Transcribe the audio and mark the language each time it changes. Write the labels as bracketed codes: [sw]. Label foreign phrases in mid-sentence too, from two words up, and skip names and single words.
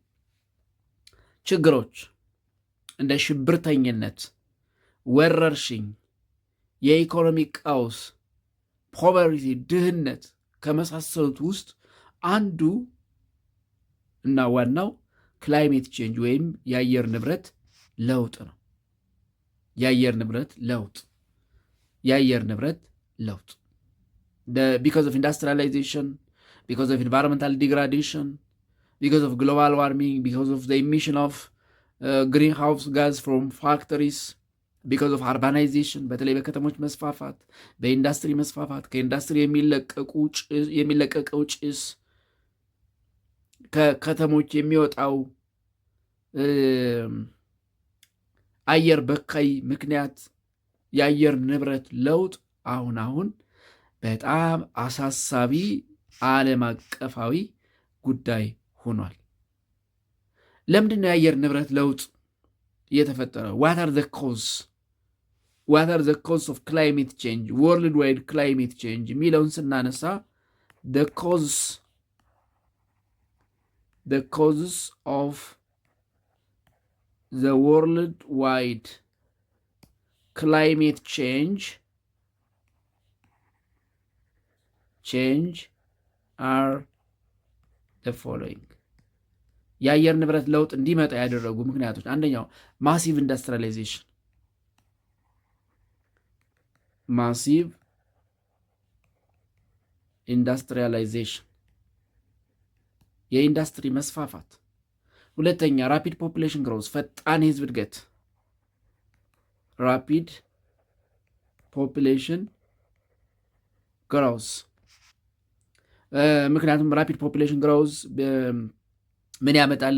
[am] ችግሮች እንደ ሽብርተኝነት፣ ወረርሽኝ፣ የኢኮኖሚ ቀውስ፣ ፖቨርቲ፣ ድህነት ከመሳሰሉት ውስጥ አንዱ እና ዋናው [en] climate change [am] ወይም የአየር ንብረት ለውጥ ነው። የአየር ንብረት ለውጥ [en] because of industrialization, because of environmental degradation, because of global warming, because of the emission of greenhouse gas from factories, because of urbanization, [am] በተለይ በከተሞች መስፋፋት፣ በኢንዱስትሪ መስፋፋት፣ ከኢንዱስትሪ የሚለቀቀው ጭስ፣ ከከተሞች የሚወጣው አየር በካይ ምክንያት የአየር ንብረት ለውጥ አሁን በጣም አሳሳቢ ዓለም አቀፋዊ ጉዳይ ሆኗል። ለምንድን ነው የአየር ንብረት ለውጥ የተፈጠረው? [en] what are the cause of climate change, worldwide climate change [am] የሚለውን ስናነሳ [en] the causes of the worldwide climate change are the following. [am] የአየር ንብረት ለውጥ እንዲመጣ ያደረጉ ምክንያቶች፣ አንደኛው ማሲቭ ኢንዱስትሪያላይዜሽን የኢንዱስትሪ መስፋፋት። ሁለተኛ [en] rapid population growth [am] ፈጣን የህዝብ እድገት [en] rapid population growth። [am] ምክንያቱም [en] rapid population growth [am] ምን ያመጣል?